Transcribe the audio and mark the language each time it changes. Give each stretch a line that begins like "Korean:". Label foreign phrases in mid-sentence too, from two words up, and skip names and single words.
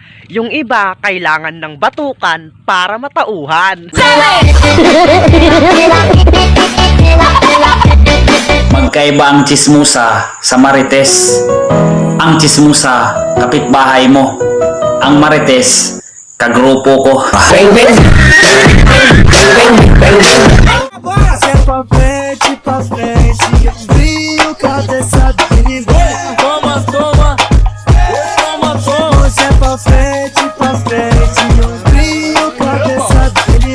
Filipino: Yung iba kailangan ng batukan para matauhan. Magkaiba ang tsismusa sa marites. Ang tsismusa, kapitbahay mo. Ang marites, kagrupo ko.
Portuguese: Pra frente, eu brilho, cabeça dele. Toma, toma, toma, toma. Se é pra frente, eu brilho, cabeça dele.